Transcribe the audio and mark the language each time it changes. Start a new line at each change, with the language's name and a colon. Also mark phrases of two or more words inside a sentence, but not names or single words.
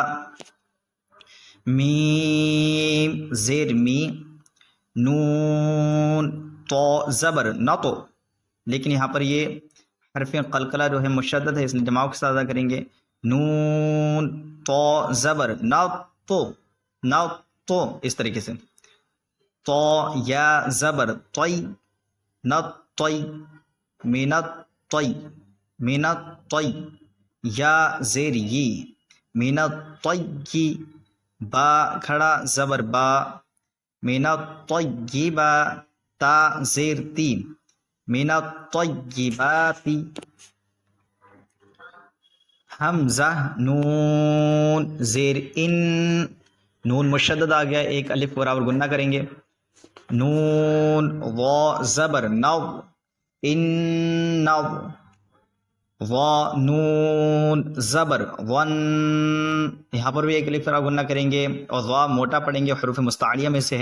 Urdu: میم زیر می، نون تو زبر نہ تو، لیکن یہاں پر یہ حرف قلقلہ جو ہے مشدد ہے، اس لیے جماؤ کے ساتھ ادا کریں گے. نون تو زبر نہ تو نہ تو، اس طریقے سے. تو یا زبر طی نہ طی
Arabic: من الطی من الطی.
Urdu: یا زیر یی
Arabic: من الطی،
Urdu: با کھڑا زبر با
Arabic: من الطیبا،
Urdu: تا زیر تی
Arabic: من الطیباتی.
Urdu: حمزہ نون زیر ان، نون مشدد آ گیا، ایک الف برابر گنہ کریں گے. نون وا زبر نو ان نو، وا نون زبر ون، یہاں پر بھی ایک الف برابر گنہ کریں گے، اور وا موٹا پڑھیں گے، حروف مستعلیہ میں سے ہے.